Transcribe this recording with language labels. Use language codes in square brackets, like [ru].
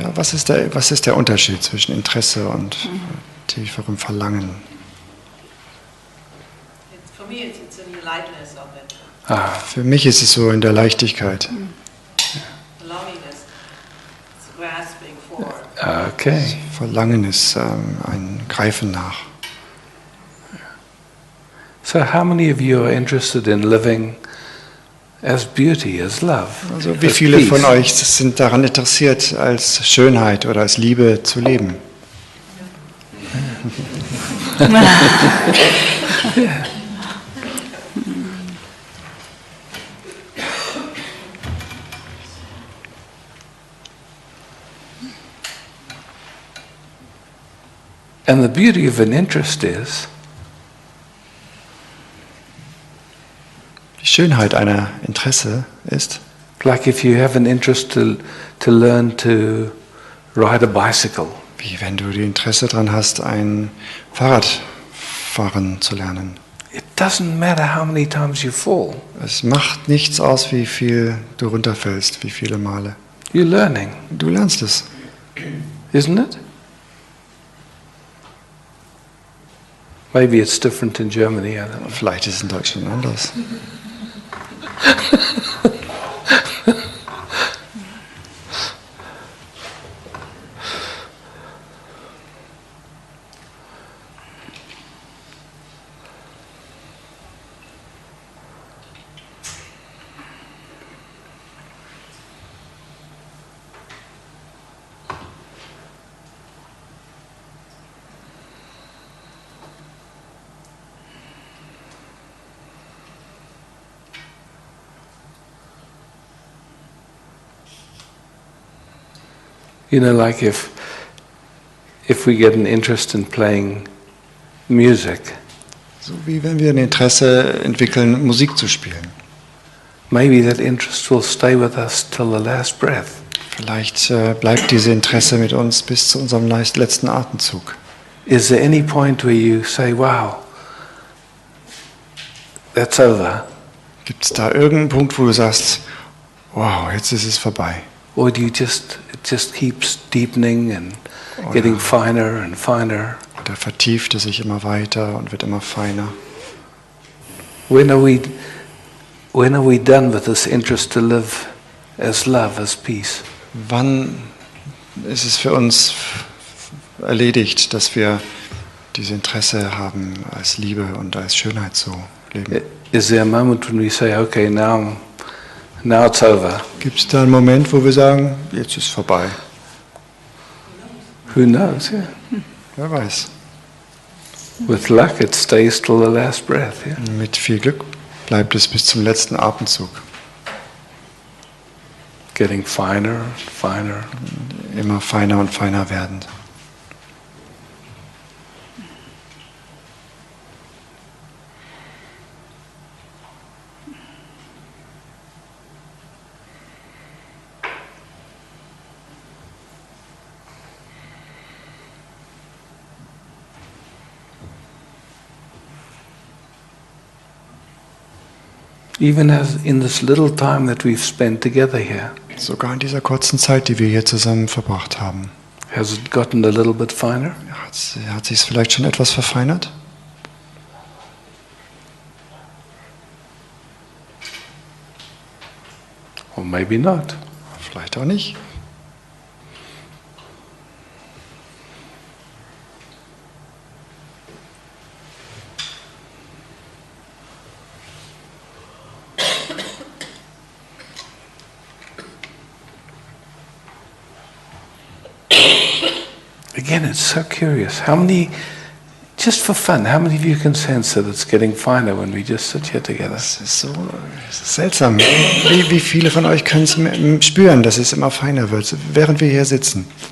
[de] Ja, was ist der Unterschied zwischen Interesse und tieferem Verlangen? [en] For me, it's in the lightness of it. [de] Für mich ist es so in der Leichtigkeit. [en] The longing is it's grasping for. Okay. [de] Verlangen ist ein Greifen nach. [en] So how many of you are interested in living as beauty, as love? [de] Also wie [en] as [de] viele [en] peace? [de] von euch sind daran interessiert, als Schönheit oder als Liebe zu leben? [en] And the beauty of an interest is [de] Die Schönheit einer Interesse ist, [en] like if you have an interest to learn to ride a bicycle. [de] wie wenn du die Interesse daran hast, ein Fahrrad fahren zu lernen. [en] It doesn't matter how many times you fall. [de] Es macht nichts aus, wie viel du runterfällst, wie viele Male. [en] You're learning, [de] Du lernst es. [en] isn't it? Maybe it's different in Germany, I don't know. [de] Vielleicht ist es in Deutschland anders. [en] You know, like if we get an interest in playing music, [de] So wie wenn wir ein Interesse entwickeln, Musik zu spielen. [en] maybe that interest will stay with us till the last breath. [de] Vielleicht bleibt dieses Interesse mit uns bis zu unserem letzten Atemzug. [en] Is there any point where you say, wow, that's over? [de] Gibt es da irgendeinen Punkt, wo du sagst, wow, jetzt ist es vorbei? [en] Or do you it just keeps deepening and getting finer and finer? [de] Oder vertieft es sich immer weiter und wird immer feiner? [en] When are we done with this interest to live as love, as peace? [de] Wann ist es für uns erledigt, dass wir dieses Interesse haben, als Liebe und als Schönheit zu leben? [en] Is there a moment when we say, okay, now it's over? [de] Gibt es da einen Moment, wo wir sagen, jetzt ist vorbei? [en] Who knows? Yeah. [de] Wer weiß. [en] With luck, it stays till the last breath. Yeah. [de] Mit viel Glück bleibt es bis zum letzten Atemzug. [en] Getting finer and finer. [de] Immer feiner und feiner werdend. [en] Even as in this little time that we've spent together here, [de] Sogar in dieser kurzen Zeit, die wir hier zusammen verbracht haben. [en] has it gotten a little bit finer? [de] Hat sich es vielleicht schon etwas verfeinert? [en] Or maybe not. [de] Vielleicht auch nicht. [en] Again, it's so curious. How many, just for fun, how many of you can sense that it's getting finer when we just sit here together? [de] Es ist seltsam. Wie viele von euch können es spüren, dass es immer feiner wird, während wir hier sitzen,